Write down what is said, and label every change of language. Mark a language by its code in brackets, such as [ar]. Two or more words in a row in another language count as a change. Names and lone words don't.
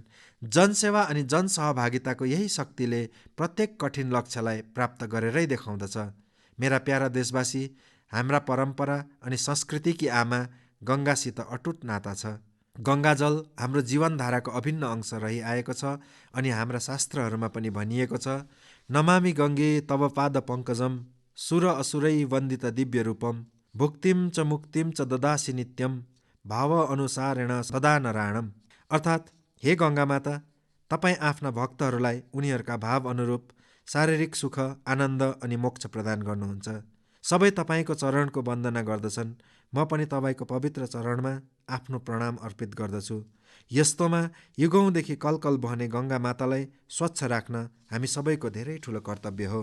[ne] जनसेवा अनि जनसहभागिताको यही शक्तिले प्रत्येक कठिन लक्ष्यलाई प्राप्त गरेरै देखाउँदछ। मेरा प्यारा देशवासी, हाम्रा परम्परा अनि संस्कृतिकी आमा गङ्गासित अटुट नाता छ। गङ्गाजल हाम्रो जीवनधाराको अभिन्न अंश रहिआएको छ अनि हाम्रा शास्त्रहरूमा पनि भनिएको छ, [sa] नमामि गङ्गे तव पाद पङ्कजम सुर असुरै वन्दित दिव्य रूपम भुक्तिम च मुक्तिम च ददासि नित्यम भाव अनुसारेण सदा नरायणम। [ne] अर्थात्, हे गङ्गामाता, तपाईँ आफ्ना भक्तहरूलाई उनीहरूका भाव अनुरूप शारीरिक सुख, आनन्द अनि मोक्ष प्रदान गर्नुहुन्छ। सबै तपाईँको चरणको वन्दना गर्दछन्। म पनि तपाईँको पवित्र चरणमा आफ्नो प्रणाम अर्पित गर्दछु। यस्तोमा युगौँदेखि कलकल बहने गङ्गा मातालाई स्वच्छ राख्न हामी सबैको धेरै ठुलो कर्तव्य हो।